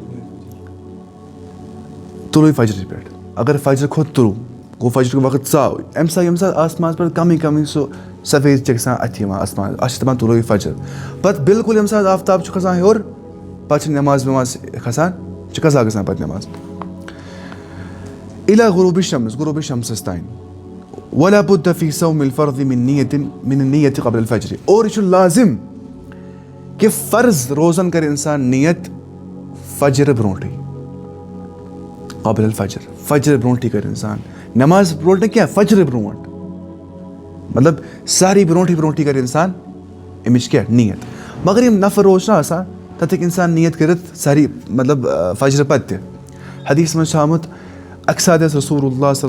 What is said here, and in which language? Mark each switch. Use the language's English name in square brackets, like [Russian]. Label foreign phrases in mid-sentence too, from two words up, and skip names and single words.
[Kashmiri] طُلوٗعِ فجرٕ پٮ۪ٹھ اگر فجر کھوٚت طلوٗع گوٚو فجرُک وقت ژاو ییٚمہِ ساتہٕ آسمانَس پٮ۪ٹھ کَمٕے سُہ سفید چھِ گژھان اَتھِ یِوان آسمان اَتھ چھِ دَپان طُلوٗعِ فجر پَتہٕ بِلکُل ییٚمہِ ساتہٕ آفتاب چھُ کھسان ہیوٚر پَتہٕ چھِ نٮ۪ماز وٮ۪ماز کھسان چھِ قضا گژھان پَتہٕ نٮ۪ماز [Arabic] إلى غروب الشمسَس [Kashmiri] تانۍ [Arabic] ولا بد في صوم الفرض من النية قبل الفجر [Kashmiri] اور یہِ چھُ لازِم کہِ فرض روزان کَرِ اِنسان نیت فجرٕ برونٛٹھٕے [Arabic] قبل الفجر [Kashmiri] فجرٕ برونٛٹھٕے کَرِ اِنسان نٮ۪ماز برونٛٹھ نہٕ کینٛہہ فجرٕ برونٛٹھ مطلب ساری برونٛٹھٕے کَرِ اِنسان اَمِچ کیٛاہ نیت مگر یِم نفر روز چھِنہ آسان تَتھ ہیٚکہِ اِنسان نیت کٔرِتھ ساری مطلب فجرٕ پَتہٕ تہِ حدیٖثَس منٛز چھُ آمُت اَکہِ ساتہٕ ٲسۍ رسول اللہ صلی